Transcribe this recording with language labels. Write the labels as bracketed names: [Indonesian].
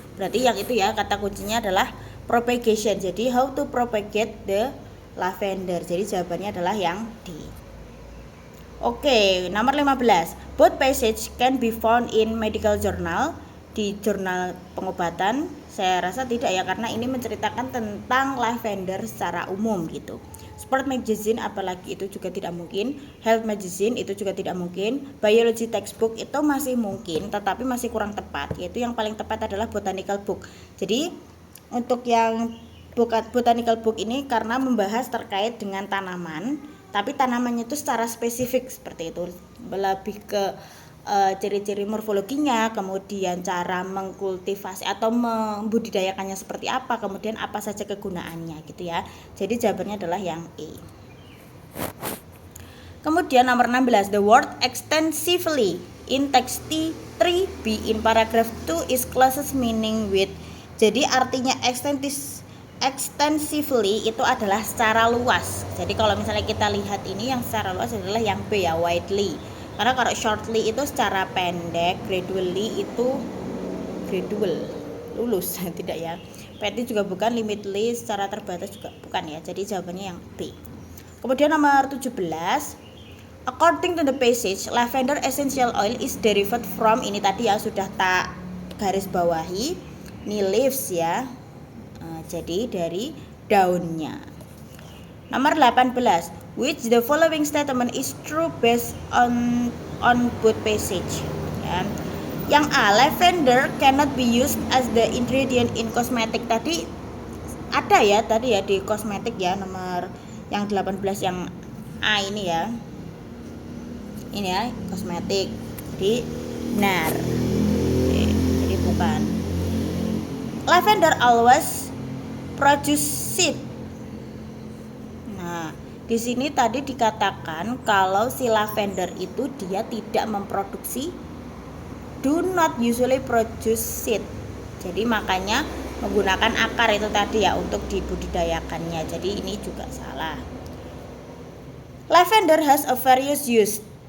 [Indonesian] Berarti yang itu ya, kata kuncinya adalah propagation. Jadi [English] how to propagate the lavender. [Indonesian] Jadi jawabannya adalah yang D. Oke, nomor 15. [English] Both passage can be found in medical journal. [Indonesian] Di jurnal pengobatan saya rasa tidak ya, karena ini menceritakan tentang lavender secara umum gitu. Sport magazine apalagi itu juga tidak mungkin. Health magazine itu juga tidak mungkin. Biology textbook itu masih mungkin, tetapi masih kurang tepat. Yaitu yang paling tepat adalah botanical book. Jadi untuk yang botanical book ini karena membahas terkait dengan tanaman, tapi tanamannya itu secara spesifik seperti itu, lebih ke ciri-ciri morfologinya, kemudian cara mengkultivasi atau membudidayakannya seperti apa, kemudian apa saja kegunaannya gitu ya. Jadi jawabannya adalah yang E. Kemudian nomor 16, [English] the word extensively in text 3B in paragraph 2 is closest meaning with. [Indonesian] Jadi artinya extensively itu adalah secara luas. Jadi kalau misalnya kita lihat ini yang secara luas adalah yang B ya, widely. Karena kalau shortly itu secara pendek, gradually itu gradual, lulus tidak ya. Petty juga bukan, limitly secara terbatas juga bukan ya. Jadi jawabannya yang B. Kemudian nomor 17, [English] according to the passage, lavender essential oil is derived from, [Indonesian] ini tadi ya sudah tak garis bawahi, ini leaves ya. Jadi dari daunnya. Nomor 18, [English] which the following statement is true based on both passage ya. [Indonesian] Yang A, [English] lavender cannot be used as the ingredient in cosmetic. [Indonesian] Tadi ada ya, tadi ya di kosmetik ya, nomor yang 18 yang A ini ya. Ini ya, kosmetik. Jadi benar. Jadi bukan. [English] Lavender always produce seed. [Indonesian] Nah, di sini tadi dikatakan kalau si lavender itu dia tidak memproduksi, [English] do not usually produce seed. [Indonesian] Jadi makanya menggunakan akar itu tadi ya untuk dibudidayakannya. Jadi ini juga salah. [English] Lavender has a various use.